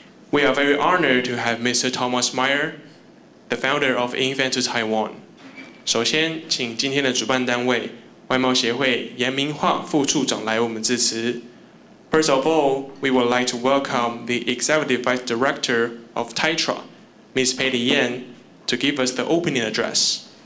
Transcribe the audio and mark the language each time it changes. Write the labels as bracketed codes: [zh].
[en] We are very honored to have Mr. Thomas Maier, the founder of INFEN to Taiwan. [zh] 首先，请今天的主办单位外贸协会严明化副处长来为我们致辞。 [en] First of all, we would like to welcome the Executive Vice Director of TAITRA, Ms. Patty Yan, to give us the opening address.